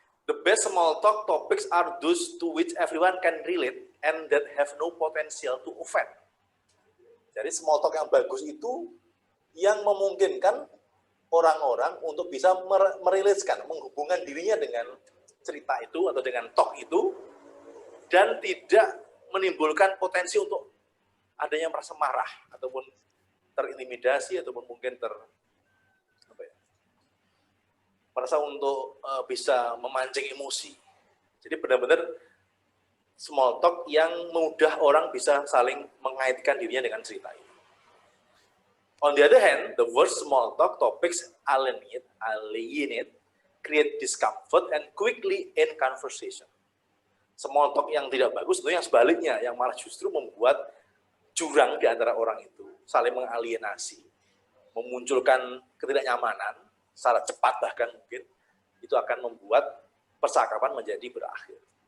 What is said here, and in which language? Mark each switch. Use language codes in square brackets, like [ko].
[en] The best small talk topics are those to which everyone can relate and that have no potential to offend. [id] Jadi small talk yang bagus itu yang memungkinkan orang-orang untuk bisa merelate-kan, menghubungkan dirinya dengan cerita itu atau dengan talk itu dan tidak menimbulkan potensi untuk adanya merasa marah ataupun terintimidasi ataupun mungkin merasa untuk bisa memancing emosi. Jadi benar-benar small talk yang mudah orang bisa saling mengaitkan dirinya dengan cerita itu. [en] On the other hand, the worst small talk topics alienate, create discomfort, and quickly end conversation. [id] Small talk yang tidak bagus itu yang sebaliknya, yang malah justru membuat jurang di antara orang itu, saling mengalienasi, memunculkan ketidaknyamanan, secara cepat bahkan mungkin, itu akan membuat percakapan menjadi berakhir.